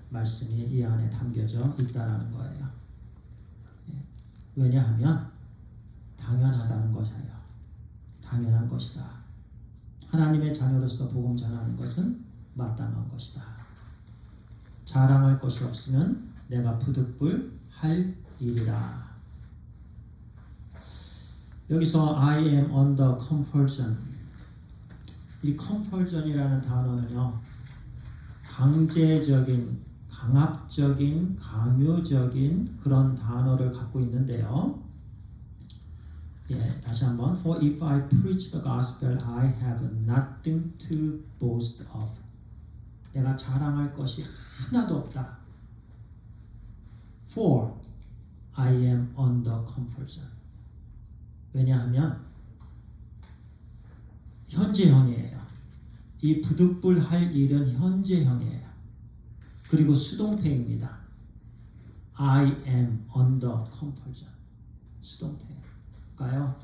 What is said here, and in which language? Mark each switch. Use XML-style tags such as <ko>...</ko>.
<ko>말씀이 이 안에 담겨져 있다라는 거예요. 왜냐하면 당연하다는 것이에요. 당연한 것이다. 하나님의 자녀로서 복음 전하는 것은 마땅한 것이다. 자랑할 것이 없으면 내가 부득불할 일이라. 여기서</ko> <en>I am under compulsion.</en> <ko>이 compulsion이라는 단어는요, 강제적인, 강압적인, 강요적인 그런 단어를 갖고 있는데요. 다시 한번.</ko> <en>For if I preach the gospel, I have nothing to boast of.</en> <ko>내가 자랑할 것이 하나도 없다.</ko> <en>For I am under compulsion.</en> <ko>왜냐하면 현재형이에요. 이 부득불할 일은 현재형이에요. 그리고 수동태입니다.</ko> <en>I am under compulsion.</en> <ko>수동태일까요?</ko>